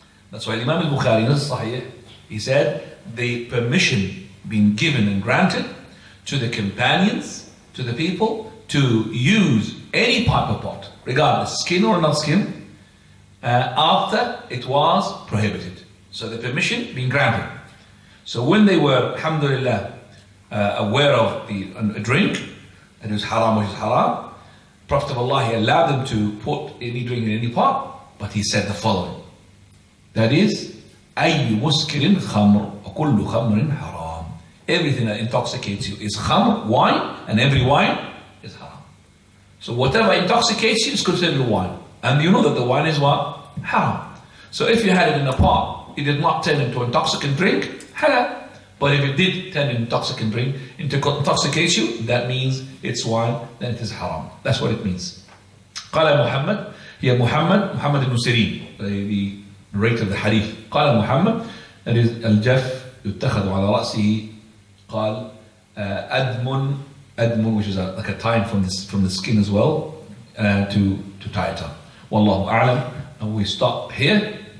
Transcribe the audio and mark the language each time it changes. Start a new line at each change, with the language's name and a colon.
English: That's why Imam al-Bukhari in his Sahih, he said, the permission being given and granted to the companions, to the people, to use any type of pot, regardless, skin or not skin, after it was prohibited. So the permission being granted. So when they were, alhamdulillah, aware of a drink, and it was haram, which is haram, Prophet of Allah, he allowed them to put any drink in any pot, but he said the following. That is,
Arabic: أي مسكر خمر وكل خمر حرام.
English: Everything that intoxicates you is khamr, wine, and every wine is haram. So whatever intoxicates you is considered wine. And you know that the wine is what? Haram. So if you had it in a pot, it did not turn into intoxicant drink, halal. But if it did turn into intoxicant drink, intoxicates you, that means it's wine, then it is haram. That's what it means.
Arabic: قال محمد, هي محمد بن سيرين,
English: the narrator of the hadith.
Arabic: قال محمد,
English: that is
Arabic: الجف يتخذ على رأسه, قال أدم,
English: which is like a tie from the skin as well, to tie it up. Wallahu a'lam. And we stop here.